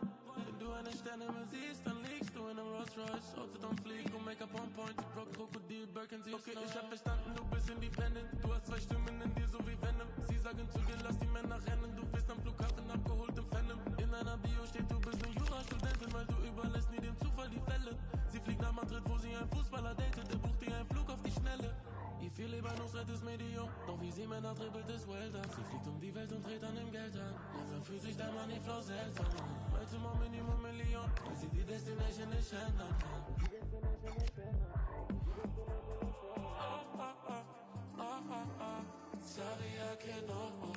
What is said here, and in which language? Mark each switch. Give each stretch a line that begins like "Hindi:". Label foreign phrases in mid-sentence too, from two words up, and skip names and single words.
German: Wenn du eine Sternenhimmel siehst, dann liegst du in einem Rolls Royce.
English: Outfit on fleek und Make-up on point.
German: Brock, Krokodil, Birkin, sie okay, ich hab verstanden, du bist independent. Du hast zwei Stimmen in dir, so wie Venom. Sie sagen zu dir, lass die Männer rennen. Du bist am Flughafen abgeholt im Phantom. In deiner Bio steht, du bist eine Jurastudentin, weil du überlässt nie dem Zufall die Fälle. Sie fliegt nach Madrid, wo sie einen Fußballer datet. Der bucht dir einen Flug auf die Schnelle. Y viel lieber Nusret ist Medium, doch wie sie Männer dribbelt ist Welter. Sie fliegt um die Welt und dreht an dem Geld an. Langsam fühlt sich der Moneyflow seltsam an. Heute mal Minimum Million, weil sie die Destination nicht ändern kann.
Spanish: Saria que no.